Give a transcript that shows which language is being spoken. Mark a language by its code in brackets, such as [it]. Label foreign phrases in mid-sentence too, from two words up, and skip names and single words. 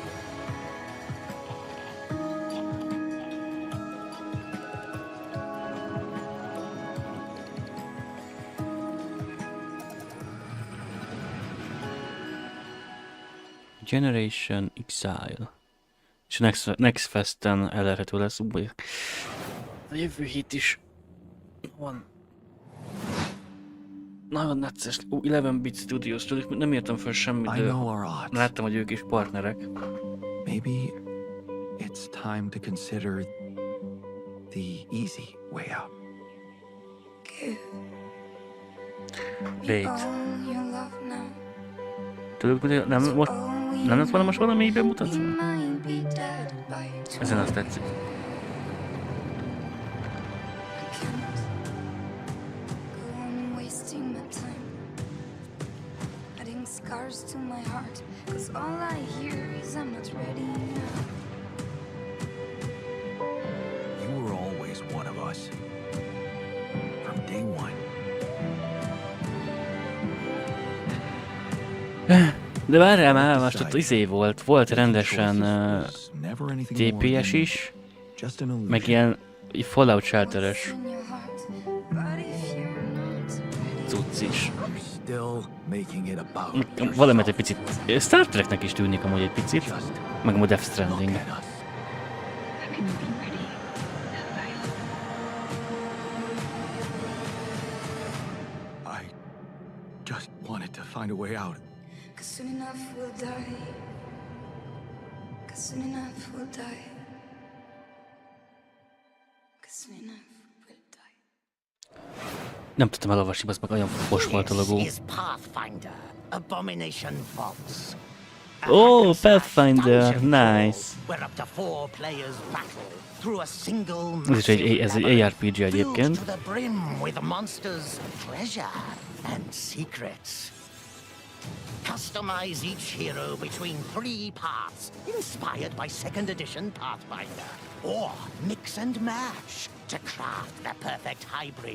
[hu] Generation Exile. És Next Festen elérhető lesz. A jövő hét is van. Nagyon necces. 11-bit Studios, tudjuk, nem értem fel semmit, de láttam, hogy ők is partnerek. [en] Maybe it's time to consider the easy way out. Wait. [hu] Tudjuk, nem lett volna most valami bemutatva? Ezen azt tetszik. [en] Scars to my heart, 'cause all I hear is I'm not ready now. You were always one of us. From day one. [hu] De várjál már, most ott volt rendesen TPS is, meg ilyen Fallout Shelter-es cucc is. Valamit egy picit, Star Treknek is tűnik amúgy egy picit, meg a Death Stranding. [en] I just wanted to find a way out. 'Cause soon enough we'll die. 'Cause soon enough we'll die. 'Cause soon enough we'll die. [hu] Nem tudtam elolvasni, az meg olyan fos volt a logó. [en] Oh, Pathfinder, nice. [hu] Ez egy ARPG egyébként. [en] Customize each hero between 3 paths, inspired by 2nd edition Pathfinder. Or mix and match to craft the perfect hybrid.